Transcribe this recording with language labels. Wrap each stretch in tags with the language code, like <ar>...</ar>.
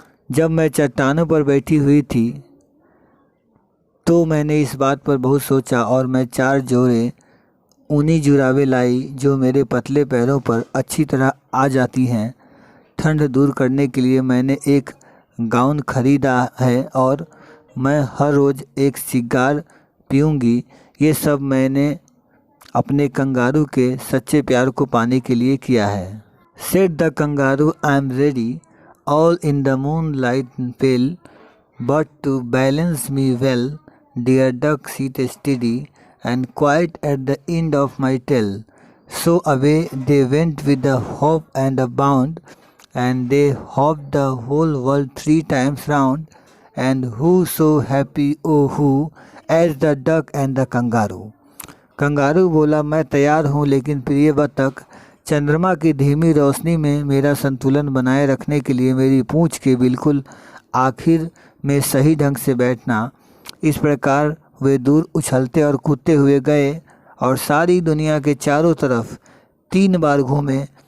<hi>जब मैं चट्टानों पर बैठी हुई थी तो मैंने इस बात पर बहुत सोचा, और मैं 4 जोड़े ऊनी जुराबे लाई जो मेरे पतले पैरों पर अच्छी तरह आ जाती हैं. ठंड दूर करने के लिए मैंने एक गाउन खरीदा है, और मैं हर रोज़ एक सिगार पीऊँगी. ये सब मैंने अपने कंगारू के सच्चे प्यार को पाने के लिए किया है.</hi> <en>Said the kangaroo, I am ready, all in the moonlight pale, but to balance me well, dear duck, sit steady and quiet at the end of my tail. So away they went with a hop and a bound, and they hopped the whole world 3 times round, and who so happy, oh who, as the duck and the kangaroo.</en> <hi>Kangaroo बोला, मैं तैयार हूँ, लेकिन प्रिय बत्तख, चंद्रमा की धीमी रोशनी में मेरा संतुलन बनाए रखने के लिए मेरी पूंछ के बिल्कुल आखिर में सही ढंग से बैठना. इस प्रकार वे दूर उछलते और कूदते हुए गए और सारी दुनिया के चारों तरफ 3 बार घूमे.</hi>